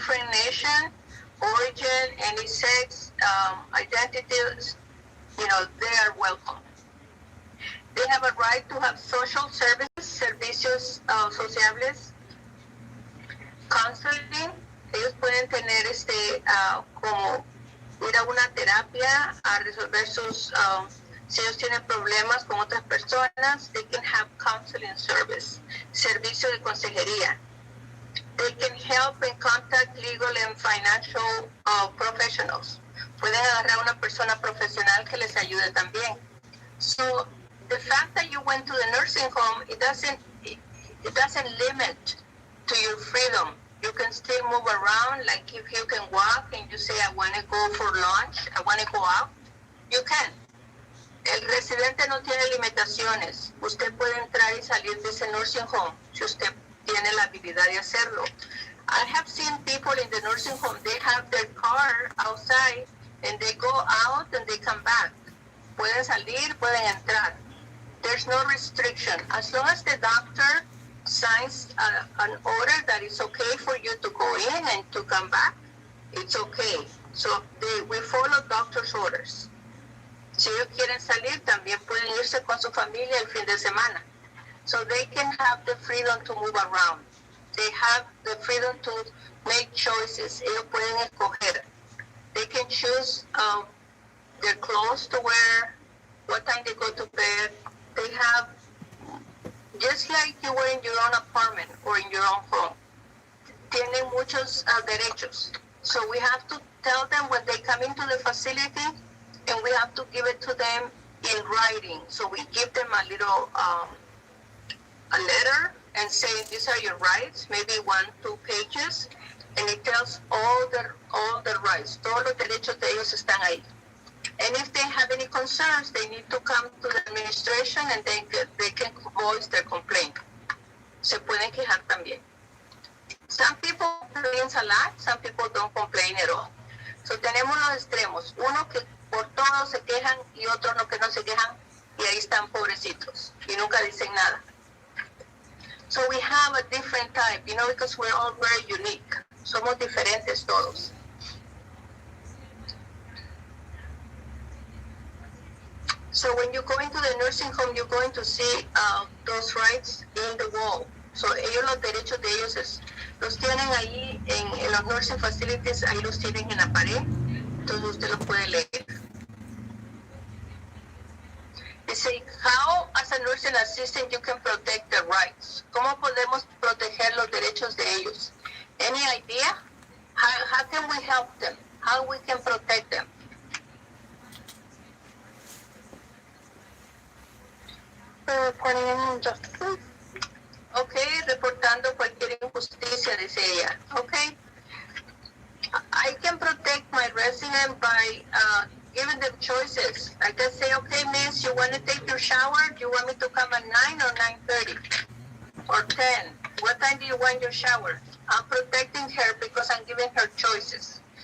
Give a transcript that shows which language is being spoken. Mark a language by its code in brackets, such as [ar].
[en] nation, origin, any sex, identities, they are welcome. They have a right to have social services, [es] servicios sociables, [en] counseling. [es] Ellos pueden tener como ir a una terapia a resolver si ellos tienen problemas con otras personas. [en] They can have counseling service, [es] servicio de consejería. [en] They can help and contact legal and financial professionals. [es] Pueden agarrar a una persona profesional que les ayude también. [en] So the fact that you went to the nursing home, it doesn't limit to your freedom. You can still move around, like if you can walk and you say, I want to go for lunch, I want to go out, you can. [es] El residente no tiene limitaciones. Usted puede entrar y salir de ese nursing home si usted tiene la habilidad de hacerlo. [en] I have seen people in the nursing home, they have their car outside and they go out and they come back. [es] Pueden salir, pueden entrar. [en] There's no restriction. As long as the doctor signs an order that it's okay for you to go in and to come back, it's okay. So we follow doctor's orders. [es] Si ellos quieren salir, también pueden irse con su familia el fin de semana. [en] So they can have the freedom to move around. They have the freedom to make choices. [es] Ellos pueden escoger. [en] They can choose their clothes to wear, what time they go to bed. They have, just like you were in your own apartment or in your own home, [es] tienen muchos derechos. [en] So we have to tell them when they come into the facility, and we have to give it to them in writing. So we give them a little, a letter and say, these are your rights, maybe 1-2 pages, and it tells all the rights. [es] Todos los derechos de ellos están ahí. [en] And if they have any concerns, they need to come to the administration and they can voice their complaint. [es] Se pueden quejar también. [en] Some people complain a lot, some people don't complain at all. [es] So tenemos los extremos. Uno que por todo se quejan y otros no que no se quejan y ahí están pobrecitos y nunca dicen nada. [en] So we have a different type, because we're all very unique. [es] Somos diferentes todos. [en] So when you go into the nursing home, you're going to see those rights in the wall. [es] So ellos, los derechos de ellos los tienen ahí en los nursing facilities, ahí los tienen en la pared. Entonces usted los puede leer. [en] Dice, how as a nursing assistant you can protect their rights? [es] ¿Cómo podemos proteger los derechos de ellos? [en] Any idea? How can we help them? How we can protect them? Reporting any injustices. [es] Okay, reportando cualquier injusticia, dice ella. [en] Okay. I can protect my resident by giving them choices. I can say, okay, miss, you want to take your shower? Do you want me to come at 9 or 9:30 or 10? What time do you want your shower? I'm protecting her because I'm giving her choices.